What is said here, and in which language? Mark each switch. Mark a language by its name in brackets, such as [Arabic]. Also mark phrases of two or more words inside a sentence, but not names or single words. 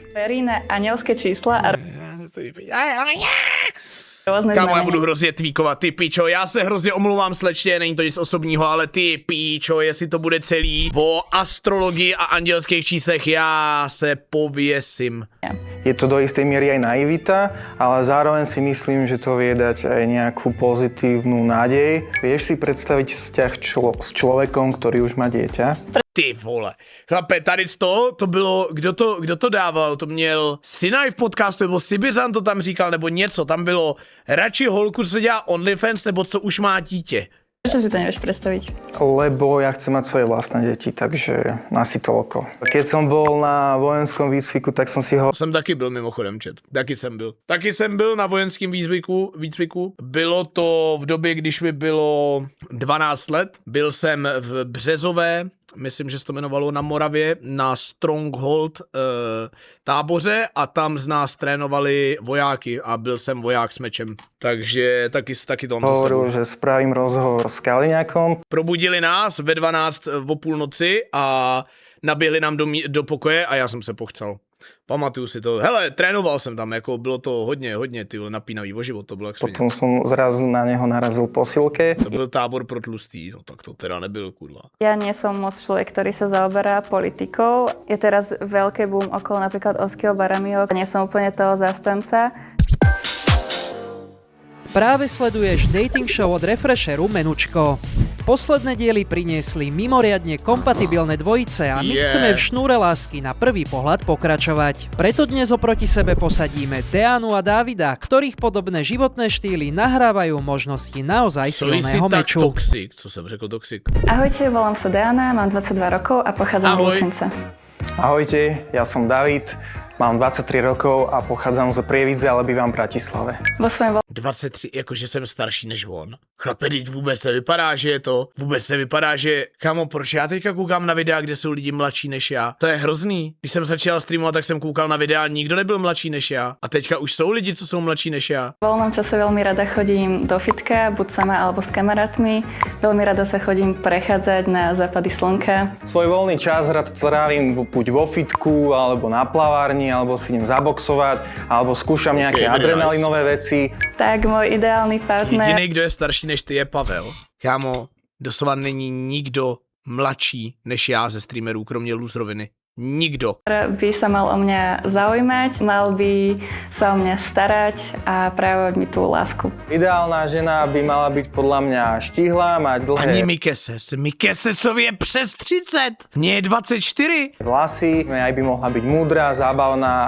[Slovak] Verí na anielské čísla a rôzne [Czech] Kámo, já [Slovak] znamenia. [Czech] budu hrozně tweakovat, ty pičo, já se hrozně omlouvám slečně, není to nic osobního, ale ty pičo, jestli to bude celý o astrologii a andělských číslech, já se pověsím. [Slovak] Je to do istej miery aj naivita, ale zároveň si myslím, že to vie dať aj nejakú pozitívnu nádej. Vieš si predstaviť vzťah s človekom, ktorý už má dieťa? [Czech] Ty vole. Chlape, tady to bylo, kdo to dával? To měl Sinaj v podcastu, nebo Sibizan to tam říkal, nebo něco. Tam bylo radši holku, co dělá OnlyFans, nebo co už má dítě. [Slovak] Prečo si to nevieš predstaviť? Lebo ja chcem mať svoje vlastné deti, takže asi toľko. Keď som bol na vojenskom výcviku, tak som si ho... [Czech] Jsem taky byl mimochodem, čet. Taky jsem byl na vojenském výcviku. Bylo to v době, když mi bylo 12 let. Byl jsem v Březové, myslím, že se to jmenovalo na Moravě, na Stronghold táboře a tam z nás trénovali vojáky a byl jsem voják s mečem. Takže taky to mám za sebou. [Slovak] Hovoril, že spravím rozhovor s Kaliňákom. [Czech] Probudili nás ve 12 o půlnoci a naběhli nám do pokoje a já jsem se pochcel. Pamatuju si to. Hele, trénoval jsem tam, jako bylo to hodně ty napínavý o život, to bylo jak svině. [Slovak] Potom som zrazu na neho narazil po silke. [Czech] To byl tábor pro tlustý, no tak to teda nebyl, kurva. [Slovak] Ja nie som moc človek, ktorý sa zaoberá politikou. Je teraz veľké boom okolo napríklad Oskieho Baramiho. Nie som úplne toho zastanca. Práve sleduješ dating show od Refresheru Menučko. Posledné diely priniesli mimoriadne kompatibilné dvojice a my chceme v šnúre lásky na prvý pohľad pokračovať. Preto dnes oproti sebe posadíme Deanu a Davida, ktorých podobné životné štýly nahrávajú možnosti naozaj silného meču. [Czech] Toxic, co jsem řekl toxic. [Slovak] Ahojte, volám sa Diana, mám 22 rokov a pochádzam z Lučenca. Ahojte, ja som David, mám 23 rokov a pochádzam z Prievidze, ale bývam v Bratislave. Vo svojom 23, [Czech] jakože jsem starší než on. Chlape, teď vůbec se vypadá, že je to. Vůbec se vypadá, že... Kámo, proč já teďka koukám na videa, kde jsou lidi mladší než já? To je hrozný. Když jsem začal streamovat, tak jsem koukal na videa, nikdo nebyl mladší než já. A teďka už jsou lidi, co jsou mladší než já. [Slovak] V voľnom čase veľmi rada chodím do fitka, buď sama alebo s kamarátmi. Veľmi rada sa chodím prechádzať na západy slnka. Svoj voľný čas rád trávim buď vo fitku, alebo na plavárni, alebo si idem zaboxovať, alebo skúšam nejaké adrenalinové veci. Tak môj ideálny partner [Czech] Jediný, kdo je starší než ty, je Pavel. Kámo, doslova není nikdo mladší než já ze streamerů, kromě Luzroviny. Nikdo. [Slovak] by sa mal o mňa zaujímať, mal by sa o mňa starať a prejavovať mi tú lásku. Ideálna žena by mala byť podľa mňa štihlá, mať dlhé [Czech] Ani Mikeses. Mikesesovi je přes 30. Mně je 24. [Slovak] vlasy, aj by mohla byť múdra, zábavná.